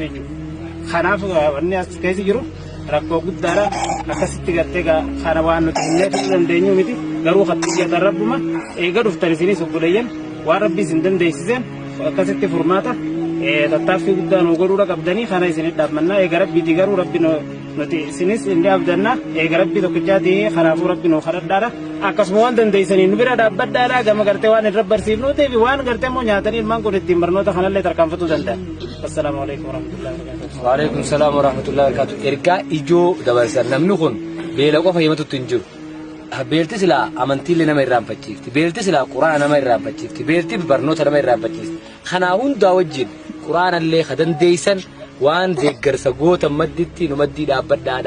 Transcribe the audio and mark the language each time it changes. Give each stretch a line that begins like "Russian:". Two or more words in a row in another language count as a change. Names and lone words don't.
Oromo: jechuudha kanaaf wanni as keessa jiru rakkoo guddaadha akkasitti gartee kana waan nuti hin fudhachuu dandeenyu miti garuu hattiyyaa rabbuma eega dhuftan isinis obboleeyyan waan rabbi isin dandeessiseen akkasitti furmaata tattaaffii guddaa nu godhuudha qabdanii kana isinit dhaabbannaa eega rabbiiti garuu rabbi nuti isinis inni abdannaa eega rabbi tokkichaati kanaafuu rabbi nu kadhadhaadha akkasuma waan dandeessanii nu bira dhaabbadhaadha gama gartee waan irra barsiifnuutiif waan gartee immoo nyaatanii ilmaan kun ittiin barnoota kanallee tarkaanfatuu danda'a.
Arabic: السلام عليكم ورحمة الله وبركاته. وعليكم السلام ورحمة الله وبركاته.
Oromo: Ergaa ijoo dabarsan namni kun beela qofa himatutti hin jiru. Beelti silaa amantiilee nama irraanfachiifti. Beelti silaa quraana nama irraanfachiifti. Beelti barnoota nama irraanfachiifti. Kanaa hundaa wajjin quraanallee ka dandeessan waan deeggarsa gootan madditti nu maddii dhaabbadhaadha.